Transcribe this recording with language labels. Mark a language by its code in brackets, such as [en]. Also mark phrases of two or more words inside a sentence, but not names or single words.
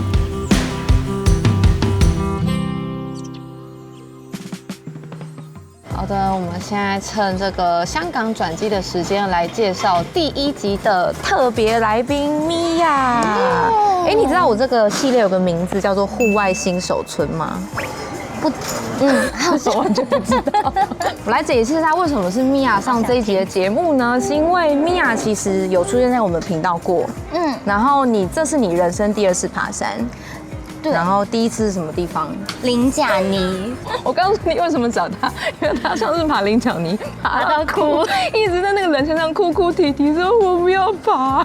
[zh] 好的，我們現在趁這個香港轉機的時間來介紹第一集的特別來賓米婭。你知道我這個系列有個名字叫做戶外新手村嗎？我完全不知道。我來解釋一下為什麼是米婭上這一集的節目呢？是因為米婭其實有出現在我們頻道過，然後這是你人生第2次爬山。對，然後第一次是什麼地方？菱角泥。我告訴你為什麼找他，因為他上次爬菱角泥爬到哭，一直在那個人身上哭哭啼啼，說我不要爬，